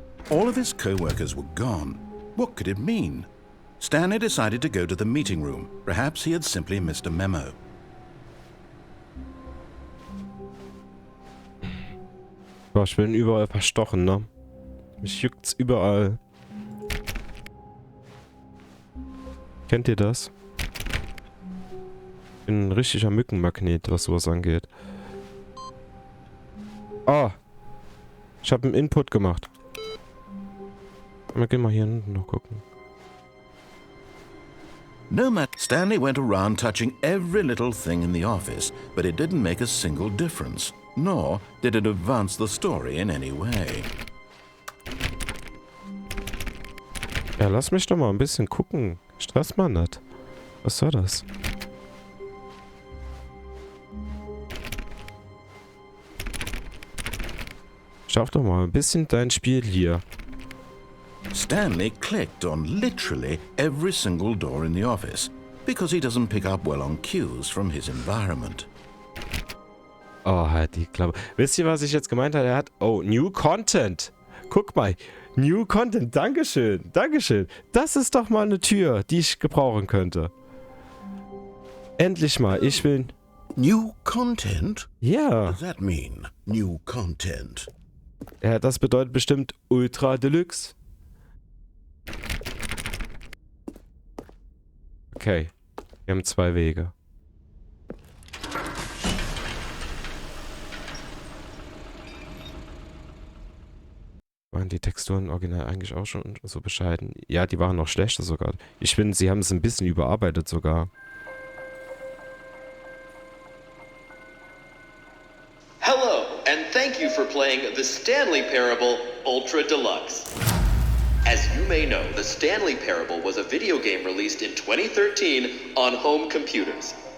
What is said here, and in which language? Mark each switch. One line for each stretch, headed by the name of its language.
English: All of his co-workers were gone. What could it mean? Stanley decided to go to the meeting room. Perhaps he had simply missed a memo.
German: Boah, ich bin überall verstochen, ne? Mich juckt's überall. Kennt ihr das? Ich bin ein richtiger Mückenmagnet, was sowas angeht. Ah! Ich habe einen Input gemacht. Wir gehen mal hier hinten noch gucken.
English: No matter, Stanley went around touching every little thing in the office, but it didn't make a single difference, nor did it advance the story in any way.
German: Ja, lass mich doch mal ein bisschen gucken. Stress mal nicht. Was soll das? Schaff doch mal ein bisschen dein Spiel hier.
English: Stanley clicked on literally every single door in the office, because he doesn't pick up well on cues from his environment.
German: Oh, halt die Klappe. Wisst ihr, was ich jetzt gemeint habe? Er hat... Oh, New Content. Guck mal. New Content. Dankeschön. Dankeschön. Das ist doch mal eine Tür, die ich gebrauchen könnte. Endlich mal. Ich will...
English: New content?
German: Ja.
English: What does that mean, new content?
German: Ja, das bedeutet bestimmt Ultra Deluxe. Okay. Wir haben 2 Wege. Waren die Texturen original eigentlich auch schon so bescheiden? Ja, die waren noch schlechter sogar. Ich finde, sie haben es ein bisschen überarbeitet sogar.
English: Hello, and thank you for playing the Stanley Parable Ultra Deluxe. As you may know, the Stanley Parable was a video game released in 2013 on home computers.